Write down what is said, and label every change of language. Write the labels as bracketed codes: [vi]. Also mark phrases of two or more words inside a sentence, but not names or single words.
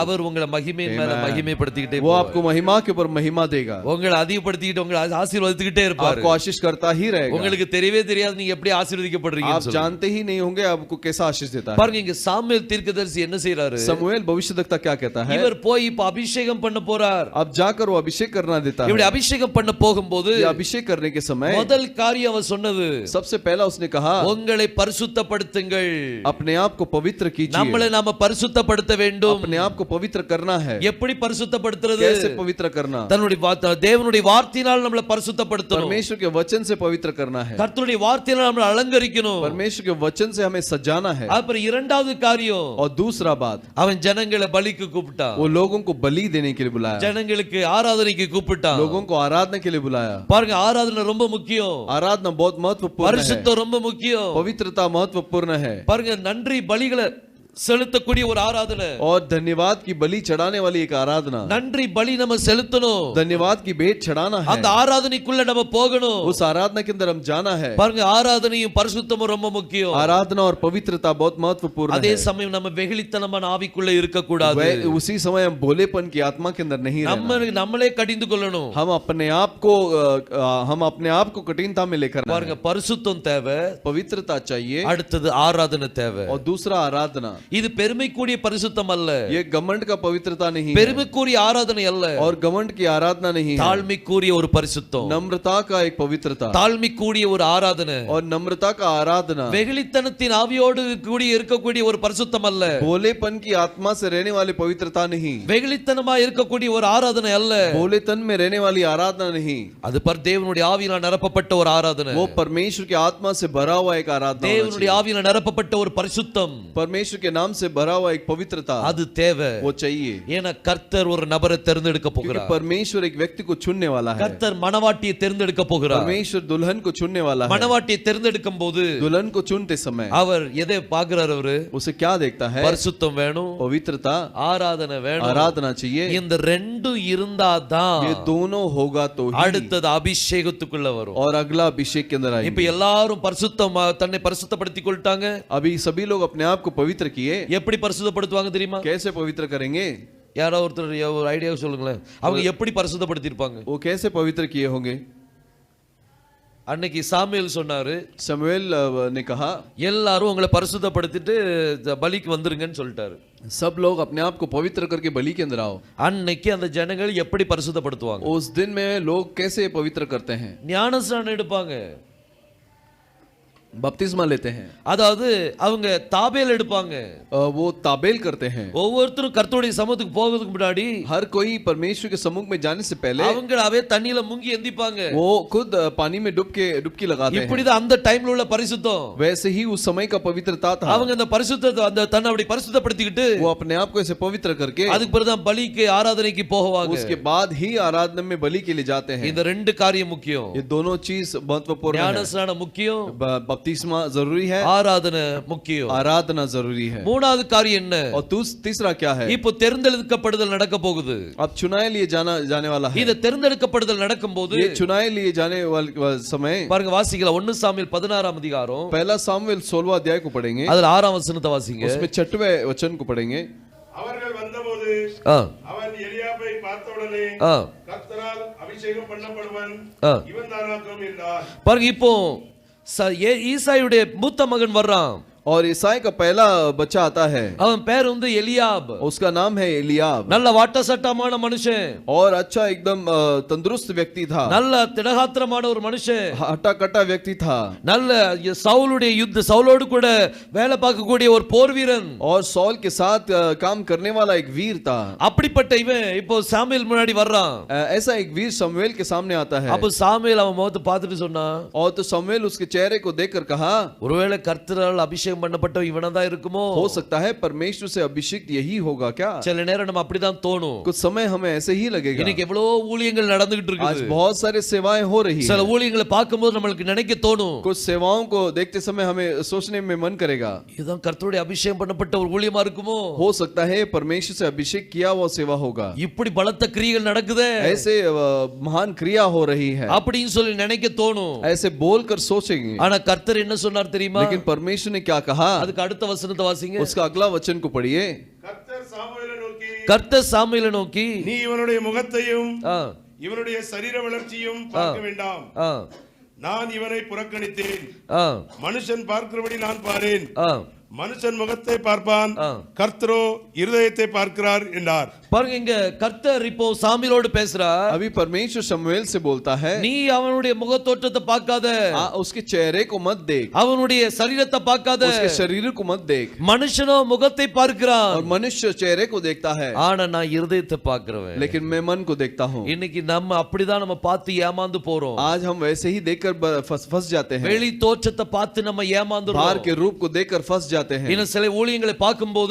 [ta] அவர் உங்களை மகிமையின் மேல மகிமைப்படுத்திக்கிட்டே [hi] वो आपको महिमा के ऊपर महिमा देगा, [ta] உங்களை அதிகப்படுத்திக்கிட்டு உங்களை ஆசீர்வதித்துக்கிட்டே இருப்பாரு. [hi] आपको आशीष करता ही रहेगा। [ta] உங்களுக்கு தெரியவே தெரியாது நீங்க எப்படி ஆசீர்வதிக்கப்படுறீங்க. [hi] आप जानते ही नहीं होंगे आपको कैसा आशीष देता है। [ta] பாருங்க, இங்க சாமுவேல் தீர்க்கதரிசி என்ன செய்றாரு? [hi] समूएल भविष्यद्वक्ता क्या कहता है? [ta] இவர் போய் இப்ப அபிஷேகம் பண்ண போறார். [hi] अब जाकर वो अभिषेक करना देता है। [ta] இப்படி அபிஷேகம் பண்ண போகும்போது [hi] ये अभिषेक करने के समय [ta] முதல் காரியம் அவர் சொன்னது, [hi] सबसे पहला उसने कहा [ta] உங்களை பரிசுத்தப்படுத்துங்கள். [hi] अपने आप को पवित्र कीजिए। [ta] நம்மளை நாம பரிசுத்தப்படுத்த வேண்டும். [hi] अपने आप को पवित्र करना है। [ta] எப்படி பரிசுத்தப்படுத்துறது? [hi] कैसे पवित्र करना? [ta] தன்னுடைய தேவனுடைய வார்த்தையினால் நம்மளை பரிசுத்தப்படுத்தணும். [hi] परमेश्वर के वचन से पवित्र करना है। [ta] கர்த்தருடைய வார்த்தையினால் நம்மளை அலங்கரிக்கணும். [hi] परमेश्वर के वचन से हमें सजाना है। [ta] அப்புறம் இரண்டாவது காரியம், [hi] और दूसरा बात, [ta] அவன் ஜனங்களை பலிக்கு கூப்பிட்டான். [hi] वो लोगों को बलि देने के लिए बुलाया, [ta] ஜனங்களுக்கு ஆராதனைக்கு கூப்பிட்டான். [hi] लोगों को आराधना के लिए बुलाया। [ta] பாருங்க, ஆராதனை ரொம்ப முக்கியம். [hi] आराधना बहुत महत्वपूर्ण है। [ta] பரிசுத்தம் ரொம்ப முக்கியம். [hi] पवित्रता महत्वपूर्ण है। [ta] பாருங்க, நன்றி பலிகளை செலுத்தக்கூடிய ஒரு ஆராதனை, [hi] और धन्यवाद की बलि चढ़ाने वाली एक आराधना। [ta] நன்றி பலி நம்ம செலுத்தணும். [hi] धन्यवाद की भेंट चढ़ाना है। [ta] அந்த ஆராதனைக்குள்ள நம்ம போகணும். [hi] उस आराधना के अंदर हम जाना है। [ta] பாருங்க, ஆராதனையும் பரிசுத்தமும் ரொம்ப முக்கியம். [hi] आराधना और पवित्रता बहुत महत्वपूर्ण [ta] அதே [hi] है। [ta] சமயம் நம்ம வெகுளித்தனமான ஆவிக்குள்ள இருக்க கூடாது. [hi] उसी समय हम भोलेपन की आत्मा के अंदर नहीं रहना। [ta] நம்மளே கடிந்து கொள்ளணும். [hi] हम अपने आप को कठिनता में लेकर [ta] பாருங்க, பரிசுத்தம் தேவை, [hi] पवित्रता चाहिए, [ta] அடுத்தது ஆராதனை தேவை. [hi] और दूसरा आराधना। [ta] இது பெருமைக்குரிய பரிசுத்தம் அல்ல, [hi] ये घमंड का पवित्रता नहीं है [ta] பெருமைக்குரிய ஆராதனை அல்ல, [hi] और घमंड की आराधना नहीं है, [ta] தாழ்மைக்குரிய ஒரு பரிசுத்தம், [hi] नम्रता का एक पवित्रता [ta] தாழ்மைக்குரிய ஒரு ஆராதனை, [hi] और नम्रता का आराधना, [ta] வெகுளித்தனத்தின் ஆவியோடு கூடி இருக்கக்கூடிய ஒரு பரிசுத்தம் அல்ல, [hi] भोलेपन की आत्मा से रहने वाली पवित्रता नहीं, [ta] வெகுளித்தனமா இருக்கக்கூடிய ஒரு ஆராதனை அல்ல, [hi] भोलेतन में रहने वाली आराधना नहीं, [ta] அது தேவனுடைய ஆவியினால் நிரப்பப்பட்ட ஒரு ஆராதனை, [hi] वो परमेश्वर की आत्मा से भरा हुआ एक आराधना होना [ta] தேவனுடைய ஆவியினால் நிரப்பப்பட்ட ஒரு பரிசுத்தம், [hi] चाहिए। परमेश्वर के नाम से भरा हुआ एक पवित्रता [ta] அது தேவை. [hi] वो चाहिए, [ta] ஏன்னா கர்த்தர் ஒரு நபரை தேர்ந்தெடுக்க [hi] क्योंकि [ta] போகிறார், [hi] परमेश्वर एक व्यक्ति को चुनने वाला है, [ta] கர்த்தர் மணவாட்டியை தேர்ந்தெடுக்க போகிறார். [hi] परमेश्वर दुल्हन को चुनने वाला है। [ta] மணவாட்டியை தேர்ந்தெடுக்கும் போது [hi] दुल्हन को चुनते समय [ta] அவர் எதை பார்க்கிறார்? அவரு [hi] उसे क्या देखता है? [ta] பரிசுத்தம் வேணும், [hi] पवित्रता, [ta] ஆராதனை வேணும், [hi] आराधना चाहिए, [ta] இந்த ரெண்டும் இருந்தாதான் [hi] ये दोनों होगा तो ही [ta] அடுத்தது அபிஷேகத்துக்குள்ள வரும். [hi] और अगला अभिषेक के अंदर [ta] இப்ப [hi] आएंगे। [ta] எல்லாரும் பரிசுத்தமா தன்னை பரிசுத்தப்படுத்திக் கொள்ட்டாங்க. [hi] अभी सभी लोग अपने आप को पवित्र किए, [ta] எப்படி பரிசுத்தப்படுத்துவாங்க தெரியுமா? [hi] कैसे पवित्र करेंगे? [ta] யாரோ ஒருத்தர் ஒரு ஐடியா சொல்லுங்களேன், அவங்க எப்படி பரிசுத்தப்படுத்தி இருப்பாங்க? [hi] वो कैसे पवित्र किए होंगे? [ta] அன்னைக்கு சாமுவேல் சொன்னாரு, [hi] शमूएल ने कहा [ta] எல்லாரும் உங்களை பரிசுத்தப்படுத்திட்டு பலிக்கு வந்துருங்கன்னு சொல்லிட்டாரு. [hi] सब लोग अपने आप को पवित्र करके बलि के अंदर आओ। [ta] அன்னைக்கு அந்த ஜனங்கள் எப்படி பரிசுத்தப்படுத்துவாங்க? [hi] उस दिन में लोग कैसे पवित्र करते हैं? [ta] ஞானஸ்நானம் எடுப்பாங்க, [hi] बपतिस्मा लेते हैं, [ta] அதாவது அவங்க தாபேல் எடுப்பாங்க. [hi] वो ताबेल करते हैं। [ta] ஒவ்வொருத்தரும் கர்த்தருடைய சமூகத்துக்கு போகிறதுக்கு முன்னாடி [hi] हर कोई परमेश्वर के सम्मुख में जाने से पहले [ta] அவங்களாவே தண்ணியில முங்கி எந்திப்பாங்க. [hi] वो खुद पानी में डुबकी लगाते हैं। [ta] இப்படிதான் அந்த டைம்ல உள்ள பரிசுத்தம். [hi] वैसे ही उस समय का पवित्रता था। [ta] அவங்க அந்த பரிசுத்தத்தை அந்த தன்னை அப்படி பரிசுத்தப்படுத்திக்கிட்டு [hi] वो अपने आप को ऐसे पवित्र करके [ta] அதுக்கு பிறகு தான் பலிக்கு ஆராதனைக்கு போவாங்க. [hi] उसके बाद ही आराधना में बलि के लिए जाते हैं। [ta] இந்த ரெண்டு காரியம் முக்கியம். [hi] ये दोनों चीज महत्वपूर्ण है। [ta] ஞானஸ்நானம் முக்கியம், [hi] बपतिस्मा जरूरी है, [ta] ஆராதனை முக்கியம். [hi] आराधना जरूरी है। [ta] மூணாவது காரியம் என்ன? [hi] और तीसरा क्या है? [ta] இப்போ தேர்ந்தெடுக்கப்படுதல் நடக்க போகுது. [hi] अब चुनाए लिए जाने वाला है। [ta] இந்த தேர்ந்தெடுக்கப்படுதல் நடக்கும்போது [hi] ये चुनाए लिए जाने वाले समय [ta] பாருங்க, வாசிக்கலாம் 1 சாமுவேல் 16 அதிகாரம், [hi] पहला सामुएल 16वां अध्याय को पढ़ेंगे, [ta] அதுல 6 வசனத்தை வாசிங்க. [hi] उसमें 6वें वचन को पढ़ेंगे। [ta] அவர்கள் வந்தபோது ஆ, அவன் எலியாபை பார்த்தவுடனே ஆ, கர்த்தரால் அபிஷேகம் பண்ணப்படுவன் ஆ. இவன் தானாக்கும் என்றார். பாருங்க, இப்போ ஈசாயுடைய மூத்த மகன் வர்றான், [hi] और ईसाई का पहला बच्चा आता है, [ta] அவன் பேர் எலியாப். [hi] उसका नाम है एलियाब, [ta] நல்ல வாட்ட சட்டமான மனுஷன், [hi] और अच्छा एकदम तंदुरुस्त व्यक्ति था, [ta] நல்ல திடகாத்திரமான ஒரு மனுஷன், [hi] हट्टा कट्टा व्यक्ति था, [ta] நல்ல சவுலுடைய சவுலோடு கூட வேலை பார்க்கக்கூடிய ஒரு போர் வீரன், [hi] और सॉल के साथ काम करने वाला एक वीर था। [ta] அப்படிப்பட்ட இவன் இப்போ சாமுவேல் முன்னாடி வர்றான். [hi] ऐसा एक वीर शमूएल के सामने आता है। [ta] அப்ப சாமுவேல் அவன் முகத்தை பார்த்துட்டு சொன்னான், [hi] और तो शमूएल उसके चेहरे को देखकर कहा, [ta] ஒருவேளை கர்த்தரால் அபிஷேகம் பண்ணப்பட்ட இவனதான் இருக்குமோ? [hi] हो सकता है परमेश्वर से अभिषेक यही होगा क्या? [ta] சில நேரம் நம்ம அப்படிதான் தோணும். [hi] कुछ समय हमें ऐसे ही लगेगा। [ta] இன்னைக்கு எவ்வளவு ஊழியங்கள் நடந்துகிட்டு [hi] आज [ta] இருக்குது. [hi] बहुत सारे सेवाएं हो रही [ta] சில [hi] हैं। [ta] ஊழியங்களை பார்க்கும்போது நம்மளுக்கு நினைக்க தோணும், [hi] कुछ सेवाओं को देखते समय हमें सोचने में मन करेगा, [ta] இதுதான் கர்த்தருடைய அபிஷேகம் பண்ணப்பட்ட ஒரு ஊழியமா இருக்குமோ? [hi] हो सकता है परमेश्वर से अभिषेक किया हुआ सेवा होगा। [ta] இப்படி பலத்த கிரியைகள் நடக்குதே [hi] ऐसे महान क्रिया हो रही है, [ta] அப்படின்னு சொல்லி நினைக்க தோணும். [hi] ऐसे बोलकर सोचेंगे। [ta] ஆனா கர்த்தர் என்ன சொன்னார் தெரியுமா? [hi] लेकिन परमेश्वर ने क्या कहा? [ta] அதுக்கு அடுத்த வசனத்தை வாசிங்க. [hi] उसका अगला वचन को पढ़िए। [ta] கர்த்தர் சாமுவேலை நோக்கி, கர்த்தர் சாமுவேலை நோக்கி, நீ இவனுடைய முகத்தையும் ஆ, இவனுடைய சரீர வளர்ச்சியும் பார்க்க வேண்டாம். ஆ, நான் இவனை புறக்கணித்தேன். ஆ, மனுஷன் பார்க்கிறபடி நான் பாரேன். ஆ. மனுஷன் முகத்தை பார்ப்பான், ஆ. கர்த்தரோ இருதயத்தை பார்க்கிறார் என்றார். பாருங்க, இங்க கர்த்தர் இப்போ சாமுவேலோடு பேசுறார். [hi] अभी परमेश्वर शमूएल से बोलता है, [ta] நீ அவனுடைய முகத்தோற்றத்தை பார்க்காத, [hi] उसके चेहरे को मत देख, [ta] அவனுடைய சரீரத்தை பார்க்காத, [hi] उसके शरीर को मत देख। [ta] மனுஷனோ முகத்தை [hi] और [ta] பார்க்கிறான், [hi] मनुष्य चेहरे को देखता है, [ta] ஆனா நான் இருதயத்தை பார்க்கிறவன். [hi] लेकिन मैं मन को देखता हूँ। [ta] இன்னைக்கு நம்ம அப்படிதான் நம்ம பார்த்து ஏமாந்து போறோம். [hi] आज हम वैसे ही देखकर फंस जाते हैं, [ta] வெளி தோற்றத்தை பார்த்து நம்ம [hi] बाहर [ta] ஏமாந்துறோம். [hi] के रूप को देखकर फंस जाते हैं। [ta] இன்னும் சில ஊழியங்களை பார்க்கும்போது,